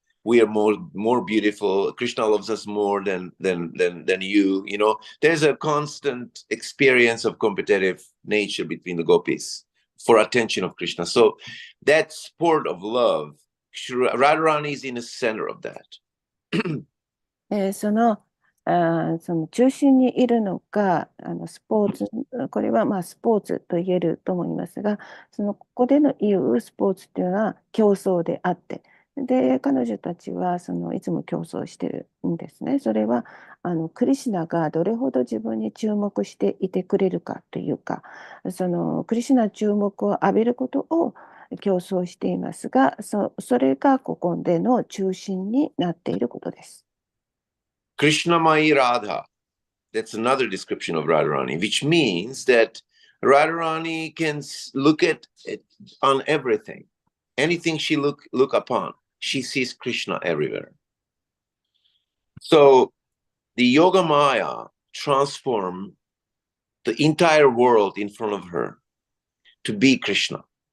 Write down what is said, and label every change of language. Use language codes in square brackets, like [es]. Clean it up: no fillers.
[en] we are more beautiful. Krishna loves us more than you. You know, there's a constant experience of competitive nature between the gopis for attention of Krishna. So that sport of love, Radharani is in the center of that. [ja] その中心にいるのがスポーツ、これはまあスポーツと言えると思いますが、ここでの言うスポーツっていうのは競争であって、で彼女たちはいつも競争してるんですね。それはクリシュナがどれほど自分に注目していてくれるかというか、クリシュナ注目を浴びることを競争していますが、それがここでの中心になっていることです。 [en] Krishna Mai Radha. That's another description of Radharani, which means that Radharani can look at it on everything. Anything she look upon, she sees Krishna everywhere. So the Yoga Maya transformed the entire world in front of her to be Krishna.